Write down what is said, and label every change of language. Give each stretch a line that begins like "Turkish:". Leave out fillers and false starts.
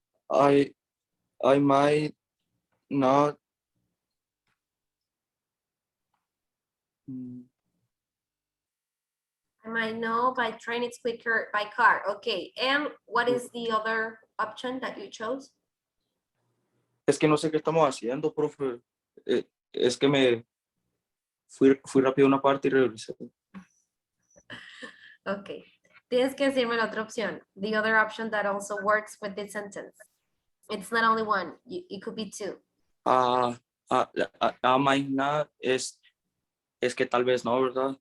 English: I might not. I might know by train it's quicker by car. Okay, and what is the other option that you chose?
Spanish: Es que no sé qué estamos haciendo, profe. Es que me fui rápido a una parte y regresé. Okay, tienes que decirme la otra opción.
English: The other option that also works with this sentence. It's not only one, it could be 2. I might not
Spanish: es que tal vez no, ¿verdad?